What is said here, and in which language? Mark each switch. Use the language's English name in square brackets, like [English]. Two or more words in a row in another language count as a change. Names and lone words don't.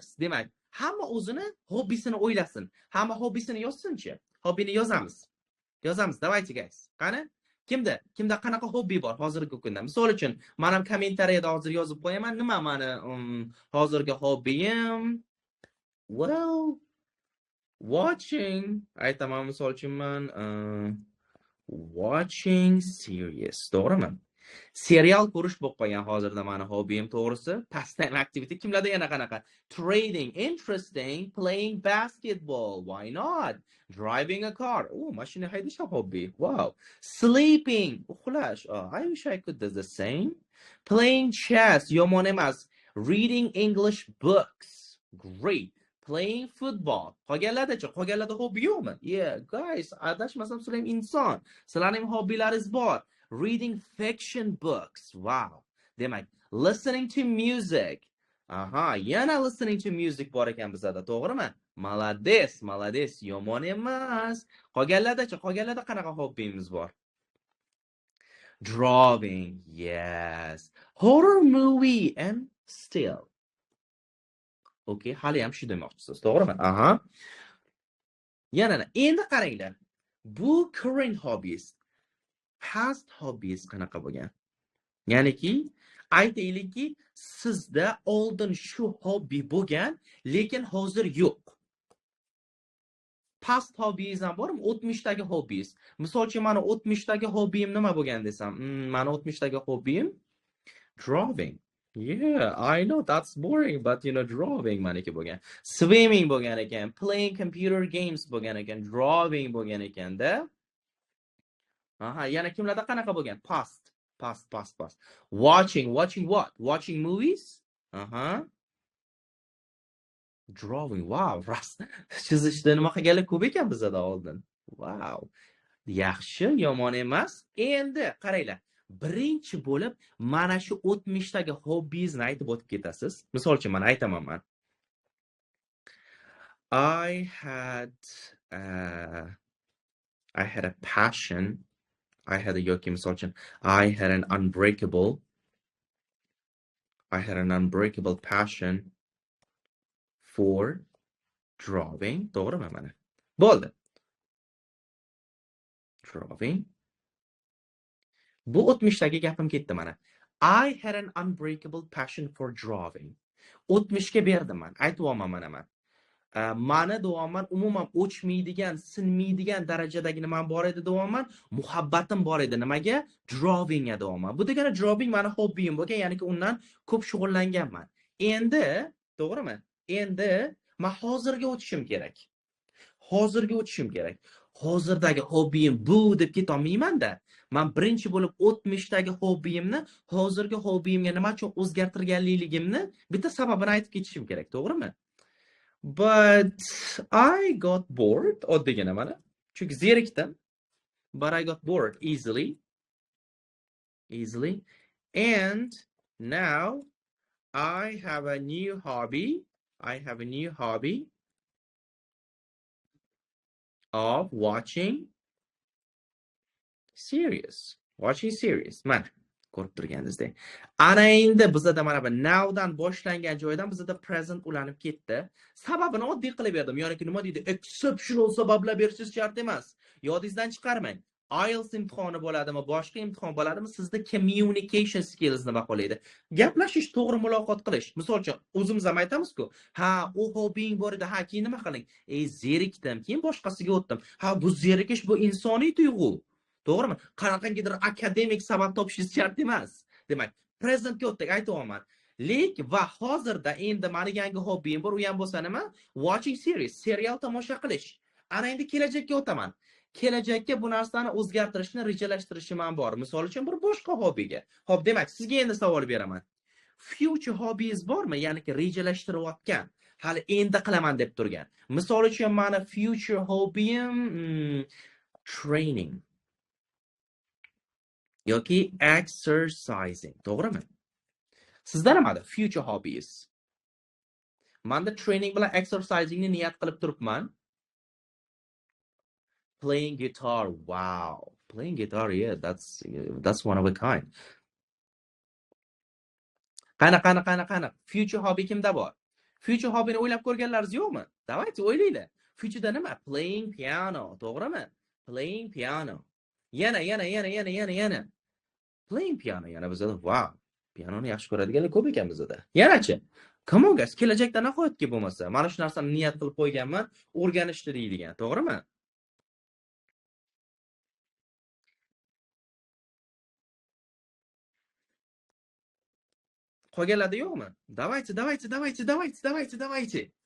[Uzbek] Demak, hamma o'zini hobbisini o'ylasin. Hamma hobbisini yozsin-chi. Hobbini yozamiz. Давайте, guys. Qani? Kimda qanaqa hobbi bor hozirgi kunda? Misol uchun, men ham kommentariyada hozir yozib qo'yaman. Nima meni hozirgi hobbim? [English] Well, watching. [Uzbek] Aytaman misol uchun men [English] watching series. [Uzbek] To'g'rimi? Serial ko'rish bo'lib qolgan hozirda meni hobbim, to'g'risi. [English] Pastime activity [Uzbek] kimlarda yana qanaqa? [English] Trading, interesting, playing basketball, why not? Driving a car. [Uzbek] Mashina haydash hobby. Wow. [English] Sleeping, uxlash. I wish I could do the same. Playing chess, [Uzbek] yomon emas. [English] Reading English books. Great. Playing football. [Uzbek] Qolganlarda hobbi yo'qmi? [English] Yeah, guys, [Uzbek] adashmasam sizlar ham inson. Sizlarning hobbilaringiz bor. [English] Reading fiction books. Wow. Demak, listening to music. [Uzbek] Yana [English] listening to music [Uzbek] bor ekan bizda, to'g'rimi? Malades, yomon emas. Qolganlarda qanaqa hobbimiz bor? [English] Drawing, yes. Horror movie and still. [Uzbek] Okay, hali ham shu demoqchisiz, to'g'rimi? Yana endi qaranglar. Bu [English] current hobbies. Past hobbies [Uzbek] qanaqa bo'lgan? Ya'niki, aytaylikki, sizda oldin shu hobbi bo'lgan, lekin hozir yo'q. [English] Past hobbies [Uzbek] ham bormi? O'tmishdagi hobbies. Misol uchun, meni o'tmishdagi hobbim nima bo'lgan desam, meni o'tmishdagi hobbim drawing. [English] Yeah, I know that's boring, but drawing [Uzbek] maniki bo'lgan. Swimming bo'lgan ekan, [English] playing computer games [Uzbek] bo'lgan ekan, drawing bo'lgan ekanda. Yana kimlarda qanaqa bo'lgan? [English] Past. Watching what? Watching movies? Drawing. [Uzbek] Wow, chizishda nima qilganlar ko'p ekan bizda oldin. Wow. Yaxshi, yomon emas. Endi qaranglar. Birinchi bo'lib mana shu o'tmishdagi hobbingizni aytib o'tib ketasiz. Misol uchun men aytaman. [English] I had a passion. I had an unbreakable passion for drawing. [Uzbek] To'g'rimi mana? Bo'ldi. Drawing. Bu o'tmishdagi gapim ketdi mana. [English] I had an unbreakable passion for drawing. [Uzbek] O'tmishga berdim men. Aytibman mana men. Mani deyapman, umuman o'chmaydigan, sinmaydigan darajadagi nima bor edi deyapman, muhabbatim bor edi nimaga? Drawingga deyapman. Bu degani drawing meni hobbim bo'lgan, ya'ni undan ko'p shug'ullanganman. Endi, to'g'rimi? Endi men hozirga o'tishim kerak. Hozirga o'tishim kerak. Hozirdagi hobbiyim bu deb keta olmayman-da. Men birinchi bo'lib 'tmishdagi hobbiyimni hozirgi hobbiyimga nima uchun o'zgartirganligimni bitta sababini aytib ketishim kerak, to'g'rimi? [English] But I got bored. [Uzbek] Oddiygina mana. Chunki zerikdim. [English] But I got bored easily. And now I have a new hobby. Of watching series. [Uzbek] Mana ko'rib turganingizdek. Ana endi bizda mana bu nowdan boshlangan joydan bizda present ulanib ketdi. Sababini oddiy qilib berdim. Yo'nki nima deydi? Exceptional sabablar berishingiz shart emas. Yodingizdan chiqarmang. IELTS imtihoni bo'ladimi, boshqa imtihon bo'ladimi, sizda [English] communication skillsni [Uzbek] baholaydi. Gaplashish, to'g'ri muloqot qilish. Misol uchun, o'zimiz ham aytamiz-ku, ha, u hobbing bor edi, ha, keyin nima qiling? Zerikdim, keyin boshqasiga o'tdim. Ha, bu zerikish bu insoniy tuyg'u. To'g'rimi? Qanaqangidir akademik sabab topishingiz shart emas. Demak, presentga o'tdik, aytyapman. Va hozirda endi meni yangi hobbim bor, u ham bo'lsa nima? Watching series, serial tomosha qilish. Ana endi kelajakka o'taman. Kelajakka bu narsani o'zgartirishni rejalashtirishim ham bor. Misol uchun bir boshqa hobbiga. Xo'p, demak, sizga endi savol beraman. [English] Future hobbies [Uzbek] bormi? Ya'ni rejalashtirayotgan, hali endi qilaman deb turgan. Misol uchun meni future hobbim training yoki exercising, to'g'rimi? Sizda nimada [English] future hobbies? [Uzbek] Menda training bilan exercisingni niyat qilib turibman. [English] Playing guitar, wow. Playing guitar, yeah, that's one of a kind. [Uzbek] Qana. [English] Future hobby [Uzbek] kimda bor? [English] Future hobbyni [Uzbek] o'ylab ko'rganlaringiz yo'qmi? Давайте o'ylaylar. Future'da nima? [English] Playing piano, to'g'rimi? Playing piano. Yana. Playing piano, [Uzbek] yana bizda, wow. Pianoni yaxshi ko'radiganlar ko'p ekan bizda. Yanachi. [English] Come on guys, [Uzbek] kelajakda nihoyatki bo'lmasa, mana shu narsani niyat qilib qo'yganman, o'rganishni deydigan, to'g'rimi? Qolganlarda yo'qmi? Давайте.